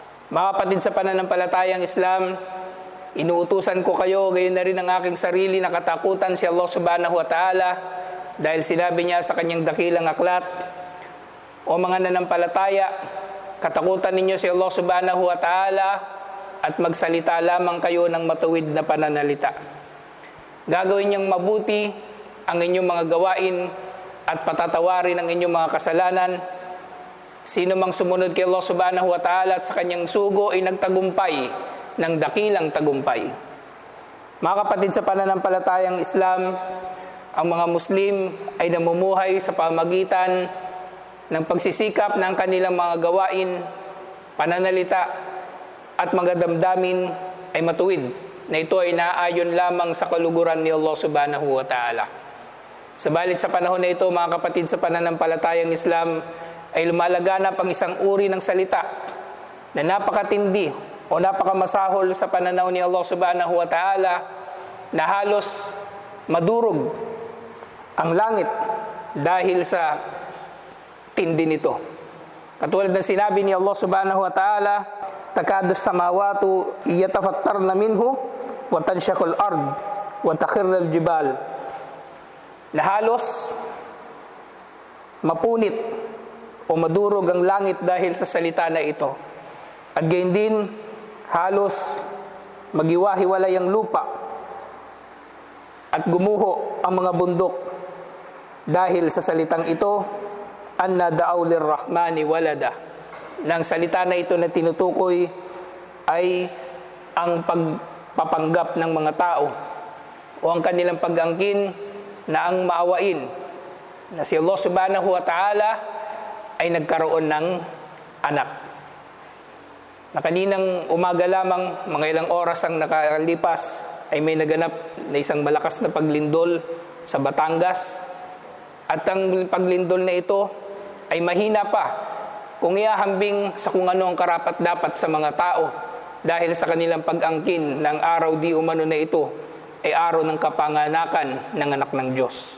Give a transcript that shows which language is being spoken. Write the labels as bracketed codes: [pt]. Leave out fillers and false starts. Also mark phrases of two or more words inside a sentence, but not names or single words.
[tl] Mga kapatid sa pananampalatayang Islam, inuutusan ko kayo, gayon na rin ang aking sarili na katakutan si Allah [ar] سبحانه وتعالى [tl] dahil sinabi niya sa kanyang dakilang aklat, o mga nanampalataya, katakutan ninyo si Allah [ar] سبحانه وتعالى [tl] at magsalita lamang kayo ng matuwid na pananalita. Gagawin niyang mabuti ang inyong mga gawain at patatawarin ang inyong mga kasalanan. Sino mang sumunod kay Allah [ar] سبحانه وتعالى [tl] at sa kanyang sugo ay nagtagumpay ng dakilang tagumpay. Mga kapatid sa pananampalatayang Islam, ang mga Muslim ay namumuhay sa pamagitan ng pagsisikap ng kanilang mga gawain, pananalita at mga damdamin ay matuwid na ito ay naayon lamang sa kaluguran ni Allah [ar] سبحانه وتعالى. [tl] Sabalit sa panahon na ito, mga kapatid sa pananampalatayang Islam, ay lumalaganap ang isang uri ng salita na napakatindi o napakamasahol sa pananaw ni Allah [ar] سبحانه وتعالى [tl] na halos madurog ang langit dahil sa tindi nito. Katulad ng sinabi ni Allah [ar] سبحانه وتعالى تكاد السماوات يتفطرن منه وتنشق الأرض وتخر الجبال, [tl] na halos mapunit o madurog ang langit dahil sa salita na ito. At gayon din, halos magiwahiwalay ang lupa at gumuho ang mga bundok dahil sa salitang ito, [ar] أن دعوا للرحمن ولدا. [tl] Nang salita na ito na tinutukoy ay ang pagpapanggap ng mga tao o ang kanilang pag-angkin na ang maawain na si Allah [ar] سبحانه وتعالى [tl] ay nagkaroon ng anak. Na kaninang umaga lamang, mga ilang oras ang nakalipas, ay may naganap na isang malakas na paglindol sa Batangas. At ang paglindol na ito ay mahina pa kung iahambing sa kung ano ang karapat-dapat sa mga tao dahil sa kanilang pag-angkin ng araw di umano na ito ay araw ng kapanganakan ng anak ng Diyos.